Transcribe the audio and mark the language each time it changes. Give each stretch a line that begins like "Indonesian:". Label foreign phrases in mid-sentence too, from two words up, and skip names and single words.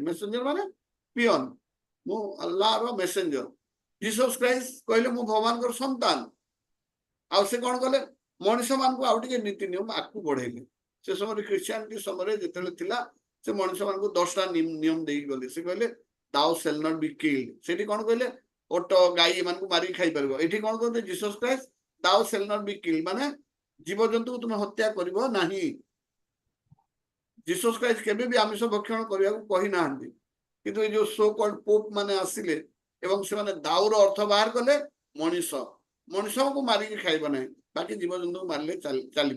Odia: ମେସେଞ୍ଜର ମାନେ ପିଅନ, ମୁଁ ଆଲ୍ଲାହର ମେସେଞ୍ଜର। ଜିସସ୍ କ୍ରାଇଷ୍ଟ କହିଲେ ମୁଁ ଭଗବାନଙ୍କର ସନ୍ତାନ। ଆଉ ସେ କଣ କଲେ? ମଣିଷ ମାନଙ୍କୁ ଆଉ ଟିକେ ନୀତି ନିୟମ ଆଗକୁ ବଢେଇଲେ। ସେ ସମୟରେ ଖ୍ରୀଷ୍ଟିଆନିଟି ସମୟରେ ଯେତେବେଳେ ଥିଲା, ସେ ମଣିଷ ମାନଙ୍କୁ 10ଟା ନିୟମ ଦେଇକି ଗଲେ। ସେ କହିଲେ
English: thou shall not be killed।
Odia: ସେଠି କଣ କହିଲେ? ଓଟ ଗାଈ ଏମାନଙ୍କୁ ମାରିକି ଖାଇପାରିବ। ଏଠି କଣ କହିଲେ ଜିସସ୍ କ୍ରାଇଷ୍ଟ?
English: thou shall not be killed,
Odia: ମାନେ ଜୀବଜନ୍ତୁକୁ ତୁମେ ହତ୍ୟା କରିବ ନାହିଁ। ଜିସସ୍ କ୍ରାଇଷ୍ଟ କେବେ ବି ଆମିଷ ଭକ୍ଷଣ କରିବାକୁ କହିନାହାନ୍ତି। କିନ୍ତୁ ଏଇ ଯୋଉ
English: so called
Odia: ପୋପ ମାନେ ଆସିଲେ ଏବଂ ସେମାନେ ଦାଉର ଅର୍ଥ ବାହାର କଲେ ମଣିଷ, ମଣିଷକୁ ମାରିକି ଖାଇବ ନାହିଁ, ବାକି ଜୀବଜନ୍ତୁକୁ ମାରିଲେ ଚାଲିବ।